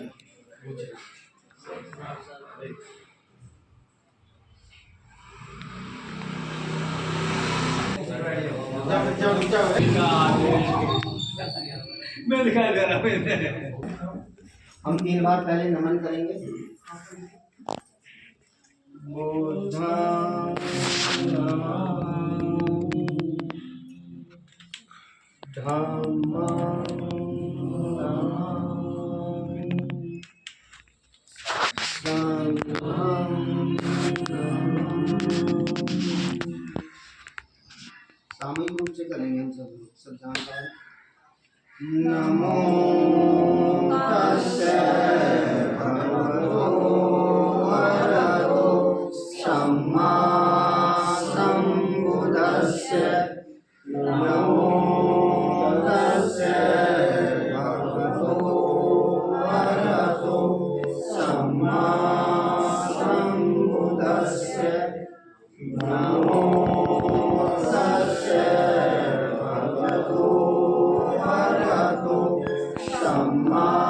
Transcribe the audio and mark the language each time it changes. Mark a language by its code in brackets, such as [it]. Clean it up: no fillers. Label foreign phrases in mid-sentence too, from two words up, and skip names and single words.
[hi] मैं दिखाई दे रहा हूँ हम 3 बार पहले नमन करेंगे [pi] बुद्धं धम्मं [hi] सामूहिक रूप से करेंगे हम सब जानकार नमो [pi] तस्से भगवतो अरहतो सम्मा सम्बुद्धस्से नमो तस्से भगवतो अरहतो सम्मा सम्बुद्धस्से नमो तस्से भगवतो अरहतो सम्मा